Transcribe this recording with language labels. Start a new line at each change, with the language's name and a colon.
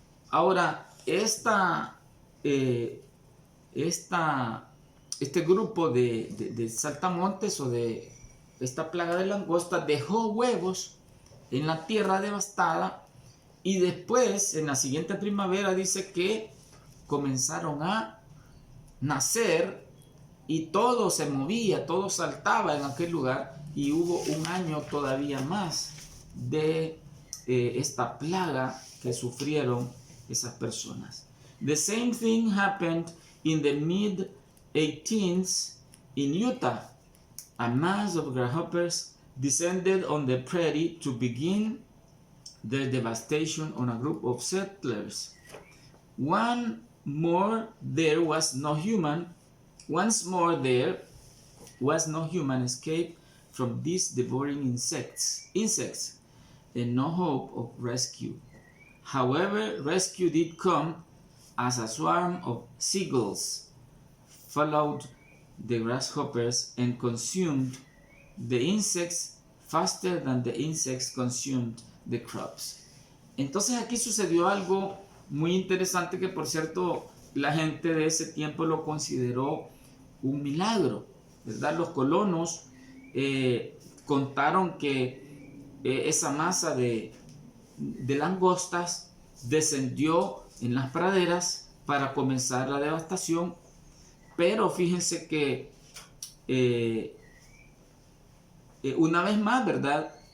Spanish: Ahora, este grupo de saltamontes o de esta plaga de langosta dejó huevos en la tierra devastada y después, en la siguiente primavera, dice que comenzaron a nacer y todo se movía, todo saltaba en aquel lugar, y hubo un año todavía más de esta plaga que sufrieron esas personas.
English: The same thing happened in the mid-18th in Utah. A mass of grasshoppers descended on the prairie to begin their devastation on a group of settlers. Once more there was no human escape from these devouring insects, and no hope of rescue. However, rescue did come as a swarm of seagulls followed the grasshoppers and consumed the insects faster than the insects consumed the crops.
Spanish: Entonces aquí sucedió algo muy interesante que, por cierto, la gente de ese tiempo lo consideró un milagro, ¿verdad? Los colonos contaron que esa masa de langostas descendió en las praderas para comenzar la devastación, pero fíjense que una vez más, ¿verdad?